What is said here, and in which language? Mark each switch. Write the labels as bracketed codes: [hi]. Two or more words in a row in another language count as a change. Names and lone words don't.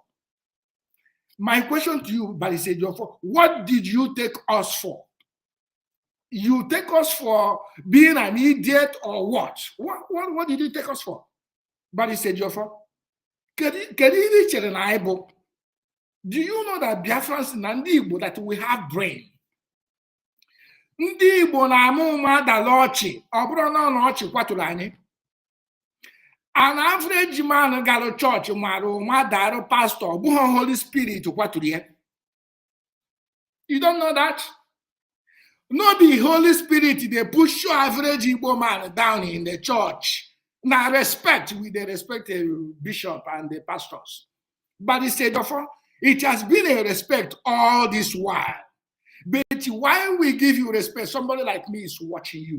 [en] My question to you, Barrister Joffa, what did you take us for? You take us for being an idiot or what? What did you take us for? Barrister Joffa, do you know that Biafrans [ig] na ndị Igbo [en] that we have brain? [ig] Ndị Igbo na-amụ ụmụ adala ọchị, ọ bụrụ na ọ ọchị kwaturu anyị. [en] An average man [ig] gara church mara ụmụ adarụ pastor, ọ bụghị Holy Spirit kwaturu ya. [en] You don't know that? No be Holy Spirit, they push your average Igbo man down in the church. Now respect, with the respect the bishop and the pastors. But he said, therefore, it has been a respect all this while. But why we give you respect, somebody like me is watching you.